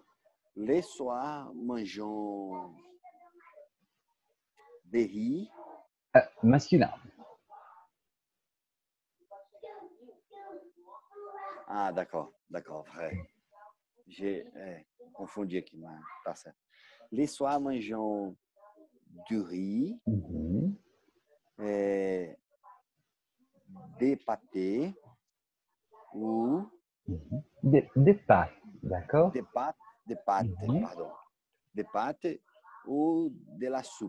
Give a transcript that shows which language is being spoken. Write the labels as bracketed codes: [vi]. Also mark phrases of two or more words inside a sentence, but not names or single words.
[fr] Les soirs, mangeons des riz. Masculin. Ah, d'accord, vrai. J'ai confondu [pt] aqui, mas tá certo. [fr] Les soirs, mangeons du riz, Mhm. des pâtés ou Mhm. Des pâtes, d'accord? des pâtes, Mhm. pardon. Des pâtes ou de la soupe.